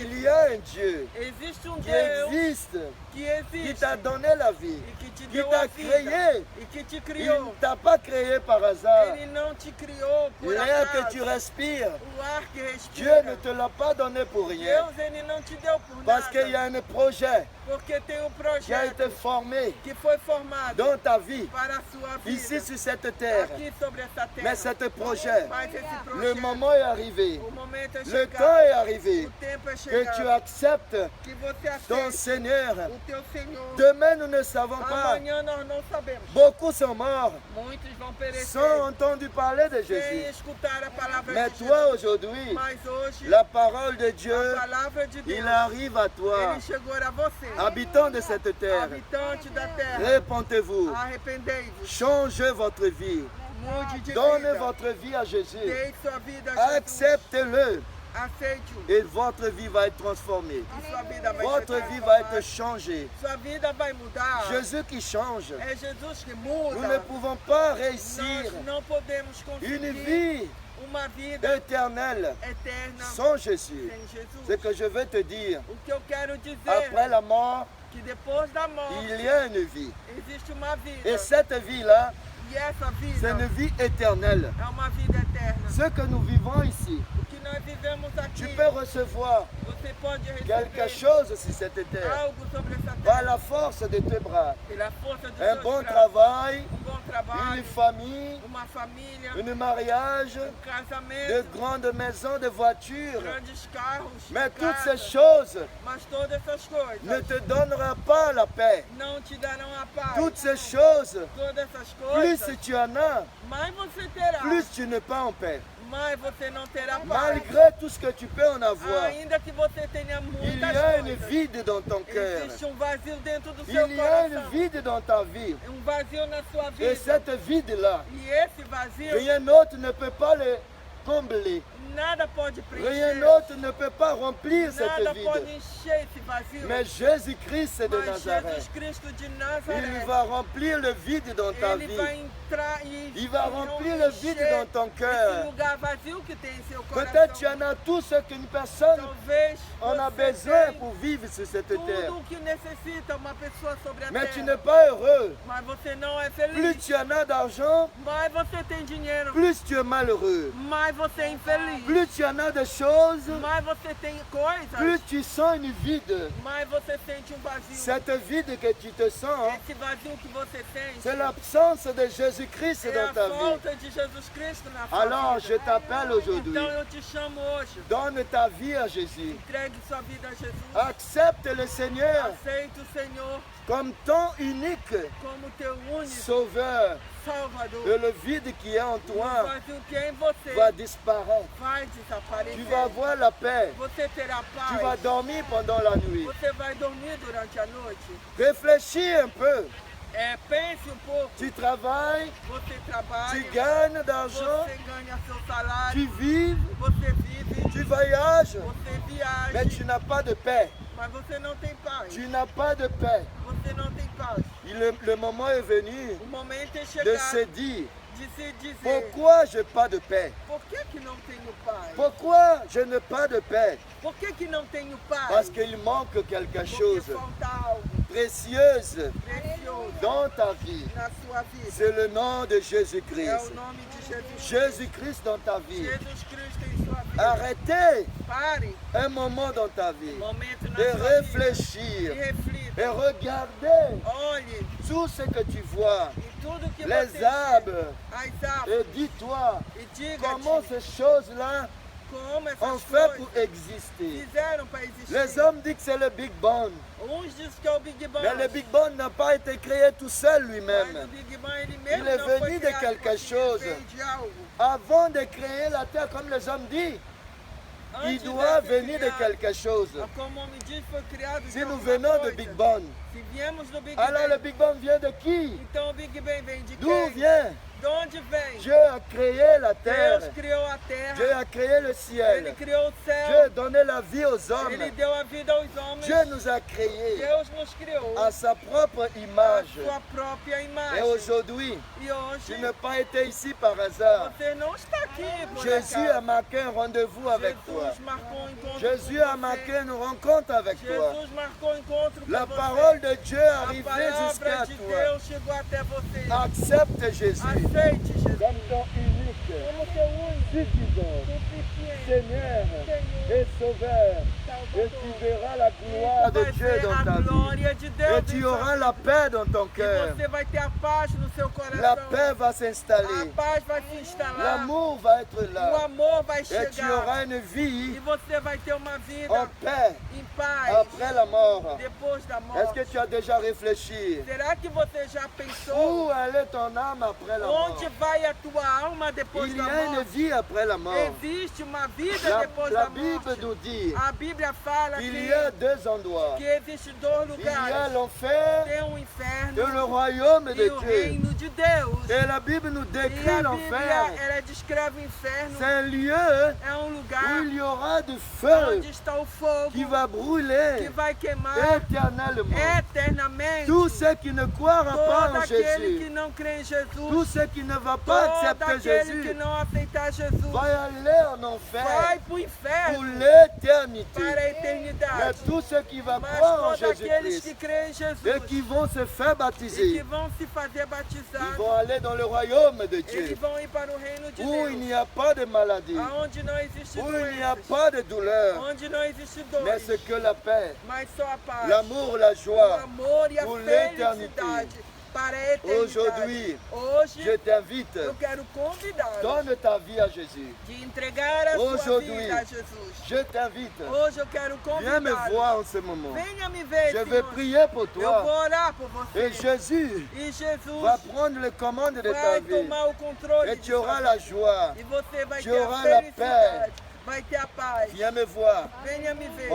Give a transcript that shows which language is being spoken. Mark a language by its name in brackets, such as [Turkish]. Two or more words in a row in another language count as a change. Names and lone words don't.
[French] Il y a un Dieu [Portuguese] Existe um [French] qui [Portuguese] Deus [French] existe, [Portuguese] que [French] qui [Portuguese] existe [French] t'a donné la vie, [Portuguese] e que te [French] qui [Portuguese] deu [French] t'a [Portuguese] a vida [French] créé. [Portuguese] e que te [French] Il [Portuguese] criou. [French] ne t'a pas créé par hasard. [Portuguese] Ele não te criou por [French] L'air que [Portuguese] acaso. [French] tu respires, [Portuguese] O ar que [French] Dieu [Portuguese] respira. [French] ne te l'a pas donné pour rien. [Portuguese] Deus ele não te deu por [French] Parce qu'il y [Portuguese] nada. [French] a un projet [Portuguese] Porque tem um [French] qui a été [Portuguese] projeto [French] formé [Portuguese] que foi formado [French] dans ta vie, [Portuguese] para a sua vida, [French] ici sur cette terre. [Portuguese] aqui sobre essa terra. [French] Mais ce projet, [Portuguese] Mas esse [French] le [Portuguese] projeto, [French] moment est arrivé, [Portuguese] o momento é [French] le [Portuguese] chegado, [French] temps est arrivé [Portuguese] o tempo é [French] que tu [Portuguese] chegado, [French] acceptes [Portuguese] que você [French] ton [Portuguese] aceite [French] Seigneur. [Portuguese] o teu Senhor. [French] Demain, nous ne savons pas. [Portuguese] Amanhã nós não sabemos. [French] Beaucoup sont morts [Portuguese] Muitos vão perecer [French] sans entendre parler de [Portuguese] sem [French] Jésus. [Portuguese] escutar a palavra [French] Mais [Portuguese] de [French] toi, [Portuguese] Jesus. [French] aujourd'hui, [Portuguese] Mas hoje, [French] la parole de Dieu, [Portuguese] a palavra de Deus, [French] il arrive à toi, [Portuguese] ele chegou a você, [French] habitant de cette terre. [Portuguese] habitante da terra. [French] Répentez-vous, [Portuguese] Arrependei-vos, [French] changez votre vie, [Portuguese] mude de [French] donnez [Portuguese] vida, [French] votre vie à Jésus, [Portuguese] dê sua vida a Jesus, [French] acceptez-le [Portuguese] aceite-o, [French] et votre vie va être transformée. [Portuguese] e sua vida vai [French] Votre [Portuguese] ser [French] vie va être [Portuguese] transformada. [French] changée. [Portuguese] Sua vida vai mudar. [French] Jésus qui change. [Portuguese] É Jesus que [French] Nous ne [Portuguese] muda. [French] pouvons pas réussir [Portuguese] Nós não podemos [French] une [Portuguese] conseguir [French] vie [Portuguese] uma vida [French] éternelle [Portuguese] eterna [French] sans Jésus. [Portuguese] sem Jesus. [French] Ce que je veux te dire, [Portuguese] O que eu quero dizer [French] après la mort, [Portuguese] que depois da morte [French] il y a une vie. [Portuguese] existe uma vida. [French] Et cette vie-là, [Portuguese] E essa vida [French] c'est une vie éternelle. [Portuguese] é uma vida eterna. [French] Ce que nous vivons ici, [Portuguese] O que nós vivemos aqui, [French] tu peux recevoir [Portuguese] você pode [French] quelque [Portuguese] receber [French] chose sur cette terre [Portuguese] algo sobre essa [French] par [Portuguese] terra [French] la force de tes bras. [Portuguese] pela força dos [French] Un [Portuguese] seus [French] bon [Portuguese] braços. [French] travail, [Portuguese] Bom trabalho, [French] une famille, [Portuguese] uma família, [French] un mariage, de [Portuguese] casamento, [French] grandes maisons, de voitures. [Portuguese] grandes carros, [French] Mais toutes [Portuguese] casas, [French] ces choses [Portuguese] mas todas essas coisas [French] ne te donneront pas la paix. [Portuguese] não te darão a paz. [French] Toutes ces choses, [Portuguese] Todas essas [French] plus [Portuguese] coisas, [French] tu en as, [Portuguese] mais você terá, [French] plus tu n'es pas en paix. [Portuguese] mas você não terá paz. [French] Malgré tout ce que tu peux en avoir, [Portuguese] Ainda que você tenha [French] il y [Portuguese] muitas [French] a une [Portuguese] coisas, [French] vide dans ton cœur. [Portuguese] existe vazio dentro do [French] Il [Portuguese] seu [French] y a une [Portuguese] coração. [French] vide dans ta vie. [Portuguese] Vazio na sua [French] Et [Portuguese] vida. [French] cette vide-là, [Portuguese] E esse vazio, [French] rien d'autre ne peut pas le combler. [Portuguese] nada pode [French] Rien [Portuguese] preencher. [French] d'autre ne peut pas remplir cette [Portuguese] Nada pode [French] vide. [Portuguese] encher esse vazio. [French] Mais Jésus-Christ de [Portuguese] Mas [French] Nazareth, [Portuguese] Jesus Cristo de [French] il [Portuguese] Nazaré, [French] va remplir le vide dans ta [Portuguese] ele [French] vie. [Portuguese] vai entrar e [French] Il va remplir le vide dans ton [Portuguese] esse [French] cœur. [Portuguese] lugar vazio que tem em seu coração. [French] Peut-être tu en as tout ce qu'une personne [Portuguese] Talvez [French] en a [Portuguese] você [French] besoin [Portuguese] tem [French] pour vivre sur cette terre. [Portuguese] tudo o que necessita uma pessoa sobre a [French] Mais tu [Portuguese] terra. [French] n'es pas heureux. [Portuguese] Mas você não é [French] Plus [Portuguese] feliz. [French] tu en as d'argent, [Portuguese] Mais você tem dinheiro. [French] plus tu es malheureux. [Portuguese] Mas você é infeliz. [French] Plus tu en as de choses, [Portuguese] Mas você tem coisas. [French] plus tu sens une vide. [Portuguese] Mas você sente vazio. [French] Cette vide que tu te sens, [Portuguese] Esse vazio que você sente [French] c'est l'absence de Jésus-Christ [Portuguese] é [French] dans [Portuguese] a [French] ta vie. [Portuguese] falta de Jesus Cristo na sua [French] Alors je [Portuguese] vida. [French] t'appelle aujourd'hui. [Portuguese] Então eu te chamo hoje. [French] Donne ta vie à Jésus. [Portuguese] Entregue sua vida a Jesus. [French] Accepte le Seigneur [Portuguese] Aceite o Senhor [French] comme ton unique [Portuguese] como teu único [French] Sauveur. [Portuguese] Salvador. [French] Et le vide qui est en [Portuguese] O [French] toi [Portuguese] vazio que é em você [French] va disparaître. [Portuguese] vai desaparecer. [French] Tu vas avoir la paix. [Portuguese] Você terá [French] Tu vas [Portuguese] paz. [French] dormir pendant la nuit. [Portuguese] Você vai dormir durante a noite. [French] Réfléchis un peu. [Portuguese] Pense pouco. [French] Tu travailles, [Portuguese] Você [French] tu [Portuguese] trabalha. [French] gagnes d'argent, [Portuguese] Você ganha seu salário. [French] tu vis, [Portuguese] Você vive. [French] tu voyages, [Portuguese] Você [French] mais [Portuguese] viaja. [French] tu n'as pas de paix. [Portuguese] Mas você não tem paz. [French] Tu n'as pas de paix. [Portuguese] Você não tem paz. [French] Le moment est venu [Portuguese] O momento é [French] de [Portuguese] chegar [French] se dire, [Portuguese] de se dizer: [French] pourquoi je n'ai pas de paix? [Portuguese] por que não tenho paz? [French] Pourquoi je n'ai pas de paix? [Portuguese] Por que não tenho paz? [French] Parce qu'il manque quelque [Portuguese] Porque [French] chose [Portuguese] falta algo [French] précieuse [Portuguese] precioso [French] dans ta vie. [Portuguese] na sua vida. [French] C'est le nom de [Portuguese] É o [French] Jésus-Christ. [Portuguese] nome de Jesus. [French] Jésus-Christ dans ta vie. [Portuguese] Jesus Cristo em sua vida. [French] Arrêtez [Portuguese] Pare [French] un moment dans ta vie [Portuguese] um momento na [French] de [Portuguese] sua vida [French] réfléchir [Portuguese] e reflita. [French] et regardez [Portuguese] Olhe [French] tout ce que tu vois, [Portuguese] em tudo que [French] les [Portuguese] você [French] arbres, [Portuguese] as árvores [French] et dis-toi [Portuguese] e diga [French] comment ces choses-là [Portuguese] como [French] ont [Portuguese] essas [French] fait pour [Portuguese] coisas [French] exister. [Portuguese] fizeram para existir. [French] Les hommes disent que c'est le Big Bang, [Portuguese] Uns dizem que é o Big Bang. [French] mais le Big Bang n'a pas été créé tout seul [Portuguese] Mas [French] lui-même. [Portuguese] o Big Bang ele mesmo [French] Il est [Portuguese] não foi [French] venu de [Portuguese] criado [French] quelque [Portuguese] porque [French] chose. [Portuguese] veio de algo. [French] Avant de créer la terre, comme les hommes disent, il [Portuguese] Antes [French] doit [Portuguese] de ser [French] venir de [Portuguese] criado, [French] quelque chose. [Portuguese] Como me diz, foi criado de [French] Si nous [Portuguese] alguma [French] venons de [Portuguese] coisa. [French] Big Bang, [Portuguese] Se viemos do Big [French] alors [Portuguese] Bang, [French] le Big Bang vient de qui? [Portuguese] então o Big Bang vem de [French] D'où [Portuguese] quem? [French] vient? [Portuguese] De onde vem? [French] Dieu a créé la terre. [Portuguese] Deus criou a terra, [French] Dieu a créé le [Portuguese] Ele [French] ciel. [Portuguese] criou o [French] Dieu [Portuguese] céu, [French] a donné la vie aux hommes. [Portuguese] Ele deu a vida aos homens, [French] Dieu nous a créés [Portuguese] Deus nos criou [French] à sa propre [Portuguese] a [French] image. [Portuguese] sua própria [French] Et [Portuguese] imagem. [French] aujourd'hui, [Portuguese] E hoje [French] tu n'as pas été ici par hasard. [Portuguese] você não está aqui por [French] Jésus a [Portuguese] acaso. [French] marqué un rendez-vous avec toi. [Portuguese] Jesus marcou um encontro [French] Jésus [Portuguese] com [French] a [Portuguese] você. [French] marqué une rencontre avec toi. [Portuguese] Jesus marcou um encontro com [French] La [Portuguese] você. [French] parole de Dieu est [Portuguese] A [French] arrivée [Portuguese] palavra [French] jusqu'à [Portuguese] de [French] toi. [Portuguese] Deus chegou até você. [French] Accepte Jésus [Portuguese] Aceite Jesus [French] comme ton unique, [Portuguese] como teu único, [French] suffisant, [Portuguese] suficiente [French] Seigneur [Portuguese] Senhor, [French] et Sauveur. [Portuguese] Salvador. [French] Et tu verras la gloire de [Portuguese] Vai [French] Dieu [Portuguese] ver [French] dans [Portuguese] a [French] ta vie. [Portuguese] glória de Deus. [French] Et [Portuguese] em [French] tu [Portuguese] sua [French] auras [Portuguese] vida. [French] la paix dans ton [Portuguese] E [French] cœur. [Portuguese] você vai ter a paz no seu [French] La [Portuguese] coração. [French] paix va [Portuguese] A [French] s'installer. [Portuguese] paz vai se instalar. [French] L'amour va être [Portuguese] O [French] là. [Portuguese] amor vai [French] Et tu [Portuguese] chegar. [French] auras une [Portuguese] E [French] vie [Portuguese] você vai ter uma [French] en [Portuguese] vida [French] paix [Portuguese] em paz [French] après la mort. [Portuguese] depois da [French] Est-ce que [Portuguese] morte. [French] tu as déjà réfléchi? [Portuguese] Será que você já [French] Où [Portuguese] pensou [French] allait ton âme après la mort? [Portuguese] onde vai a tua alma depois [French] Il y [Portuguese] da [French] a une [Portuguese] morte? [French] vie après la mort. [Portuguese] Existe uma vida [French] La, [Portuguese] depois [French] la [Portuguese] da [French] Bible [Portuguese] morte. [French] nous dit [Portuguese] A Bíblia fala [French] qu'il [Portuguese] que, [French] y a deux endroits. [Portuguese] que existe dois [French] Il y a [Portuguese] lugares. [French] l'enfer [Portuguese] Tem o [French] et [Portuguese] inferno [French] le royaume [Portuguese] e [French] de [Portuguese] o [French] Dieu. [Portuguese] reino de Deus. [French] Et la Bible nous [Portuguese] E [French] décrit [Portuguese] a [French] l'enfer. [Portuguese] Bíblia, ela descreve o inferno. [French] C'est un lieu [Portuguese] É um [French] où [Portuguese] lugar [French] il y aura du feu [Portuguese] onde está o fogo [French] qui va [Portuguese] que [French] brûler [Portuguese] vai queimar [French] éternellement. [Portuguese] eternamente [French] Tous ceux qui ne croiront pas [Portuguese] todo [French] en [Portuguese] aquele que [French] Jésus, [Portuguese] não crê em [French] tous [Portuguese] Jesus, [French] ceux qui ne vont pas [Portuguese] todo [French] accepter [Portuguese] aquele que [French] Jésus, [Portuguese] não aceitar Jesus, [French] vont aller en enfer [Portuguese] vai para o [French] pour [Portuguese] inferno [French] l'éternité. [Portuguese] para a [French] Mais [Portuguese] eternidade. [French] tous ceux qui vont [Portuguese] Mas [French] croire en [Portuguese] todos aqueles que [French] Jésus-Christ [Portuguese] creem em [French] et [Portuguese] Jesus [French] qui vont se faire [Portuguese] e que [French] baptiser, [Portuguese] vão se fazer [French] ils [Portuguese] batizar, [French] vont aller dans le royaume de Dieu, [Portuguese] eles vão ir para o reino de [French] où il [Portuguese] Deus, [French] n'y a pas de maladie, [Portuguese] aonde não existe [French] où il n'y a [Portuguese] doenças, [French] pas de douleur, [Portuguese] onde não existe [French] mais [Portuguese] dores, [French] c'est que la paix, [Portuguese] mas só a paz, [French] l'amour, la [Portuguese] o [French] joie. [Portuguese] amor e a [French] por l'éternité. [Portuguese] felicidade para a eternidade. [French] Aujourd'hui, [Portuguese] Hoje [French] Je t'invite, [Portuguese] eu quero convidá-lo [French] donne ta vie à Jésus. [Portuguese] de entregar a sua [French] Aujourd'hui, [Portuguese] vida a Jesus. [French] Je t'invite, [Portuguese] Hoje eu quero [French] viens me [Portuguese] convidá-lo. [French] voir en ce moment. [Portuguese] Venha me ver, [French] Je vais [Portuguese] Senhor. [French] prier pour [Portuguese] Eu vou [French] toi. [Portuguese] orar por você. [French] Et Jésus [Portuguese] E Jesus [French] va prendre les commandes de ta [Portuguese] vai [French] vie. [Portuguese] tomar o controle [French] Et [Portuguese] de [French] tu [Portuguese] sua [French] auras [Portuguese] vida. [French] la joie. [Portuguese] E você vai [French] Tu [Portuguese] ter a [French] auras la [Portuguese] felicidade. Vai ter a paz. [French] Viens me voir. [Portuguese] Venha me ver.